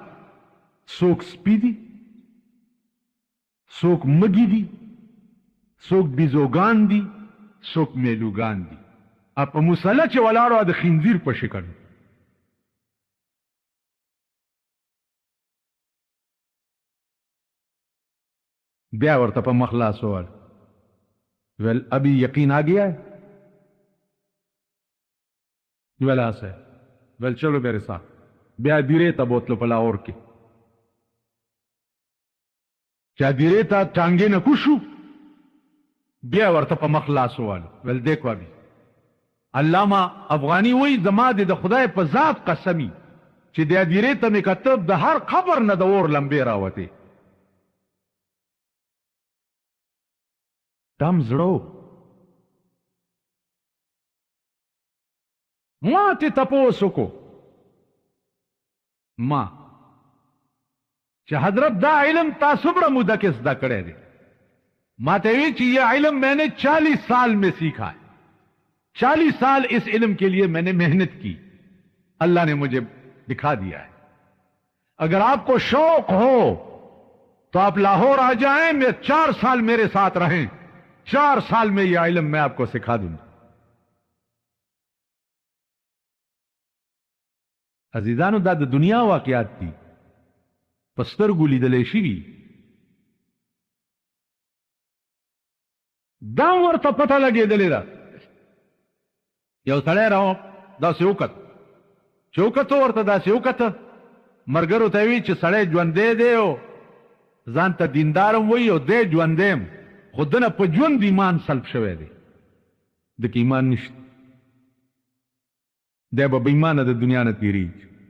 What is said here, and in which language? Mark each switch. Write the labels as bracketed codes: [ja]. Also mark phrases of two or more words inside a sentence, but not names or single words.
[ps] څوک سپي دي، څوک مږي دي، څوک بیزوګان دي څوک میلوګان دي په مسله چې ولاړو د خنزیر په شکل بیا ورته په مخ لاس ووهل ویل [ur] ابھی یقین آ گیا ہے [ps] ویل [ur] ہاں صاحب [ps] ویل [ur] چلو میرے ساتھ [ps] بیا دیرے ته بوتلو په لاهور کې چا دیرے ته ټانګې نه کوشو بیا ورته په مخ لاس ووهل ویل [ur] دیکھو ابھی [ps] علامہ افغانی وی زما د خدای په ذات قسمی چې د دیرې ته مې کتب د هر قبر نه د اور لمبې راوتې دم زړو ما ته تپوس وکړو ما چې حضرت دا علم تا څومره موده کې زده کړی دی ما ته وی [ur] چې یہ علم میں نے 40 سال میں سیکھا ہے 40 سال اس علم کے لیے میں نے محنت کی اللہ نے مجھے دکھا دیا ہے اگر آپ کو شوق ہو تو آپ لاہور آ جائیں میں 4 سال میرے ساتھ رہیں 4 سال میں یہ علم میں آپ کو سکھا دوں [ps] عزیزانو دا د دنیا واقعات دي پسترګو لیدلې شوي دا ورته پته لګېدلې ده یو سړی راو داسې وکت چې وکتو ورته داسې وکته مرګرو ته وی چې سړی ژوندی دی او ځان ته دیندارم وایي او دی ژوندی خو دنه په ژوند ایمان سلب شوی دی دکې ایمان نشته دی به بې ایمانه د دنیا نه تېرېږي